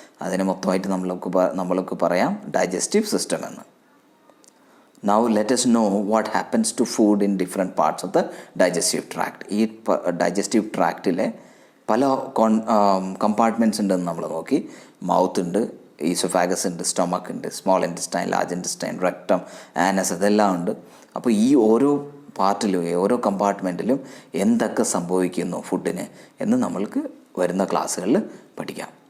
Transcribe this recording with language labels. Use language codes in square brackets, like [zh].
[ml] അതിനെ മൊത്തമായിട്ട് നമ്മൾക്ക് പറയാം ഡൈജസ്റ്റീവ് സിസ്റ്റം എന്ന്. [en] Now let us know what happens to food in different parts of the digestive tract. [ml] ഈ ഡൈജസ്റ്റീവ് ട്രാക്റ്റിലെ പല കമ്പാർട്ട്മെൻറ്റ്സ് ഉണ്ടെന്ന് നമ്മൾ നോക്കി. മൗത്ത് ഉണ്ട്, ഈസോഫാഗസ് ഉണ്ട്, സ്റ്റൊമക്ക് ഉണ്ട്, small intestine, large intestine, rectum, Anas അതെല്ലാം ഉണ്ട്. അപ്പോൾ ഈ ഓരോ പാർട്ടിലും ഓരോ കമ്പാർട്ട്മെൻറ്റിലും എന്തൊക്കെ സംഭവിക്കുന്നു ഫുഡിന് എന്ന് നമ്മൾക്ക് വരുന്ന ക്ലാസ്സുകളിൽ പഠിക്കാം.